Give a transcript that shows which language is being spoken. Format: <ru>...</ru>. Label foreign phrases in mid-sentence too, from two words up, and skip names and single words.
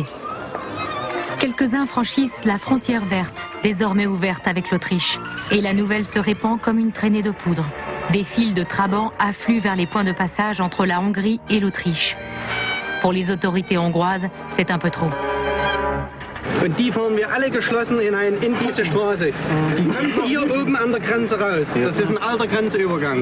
<fr>Quelques-uns franchissent la frontière verte, désormais ouverte avec l'Autriche, et la nouvelle se répand comme une traînée de poudre. Des files de trabants affluent vers les points de passage entre la Hongrie et l'Autriche. Pour les autorités hongroises, c'est un peu trop.</fr> <de>Und die fahren wir alle geschlossen in diese Straße. Die kommen hier oben an der Grenze raus. Das ist ein alter Grenzübergang.</de>